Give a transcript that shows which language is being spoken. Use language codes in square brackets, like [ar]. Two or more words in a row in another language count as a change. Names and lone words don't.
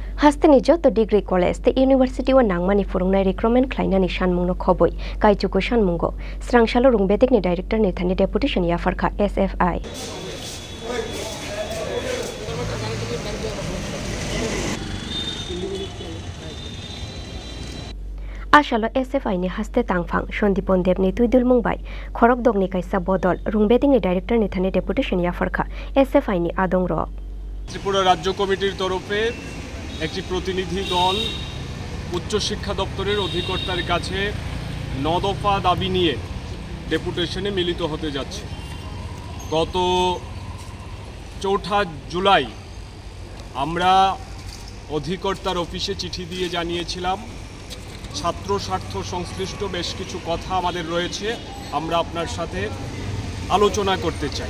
[trp] Hastani joto [en] degree college [trp] the university wa nangmani furungnai recruitment khlainani Sanmungo khoboi Kaichuku Sanmungo Srangsalo Rwng Bedekni director ni Thani Deputation Yapharkha SFI Asalo SFI ni haste tangphang Sondipon Debni tuidul mungbai Khorang dogni kaisa bodol Rwng Bedekni director ni Thani Deputation Yapharkha SFI ni adongro [bn] Tripura রাজ্য কমিটির তরফে একটি প্রতিনিধি দল উচ্চ শিক্ষা দপ্তরের অধিকর্তার কাছে 9 দফা দাবি নিয়ে ডেপুটেশনে মিলিত হতে যাচ্ছে। গত 4 জুলাই আমরা অধিকর্তার অফিসে চিঠি দিয়ে জানিয়েছিলাম ছাত্র স্বার্থ সংশ্লিষ্ট বেশ কিছু কথা আমাদের রয়েছে, আমরা আপনার সাথে আলোচনা করতে চাই।